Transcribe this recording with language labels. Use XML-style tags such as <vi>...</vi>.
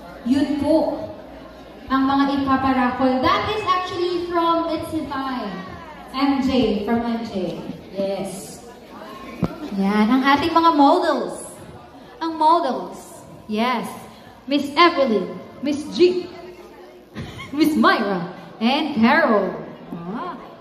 <tl>Yun po ang mga ipaparaffle.</tl> <en>That is actually from Mitsify. MJ, from MJ. Yes.</en> <tl>Yan, ang ating mga models.</tl> <en>Ang models. Yes. Miss Evelyn, Miss G, Miss Myra, and Carol. Ah.</en>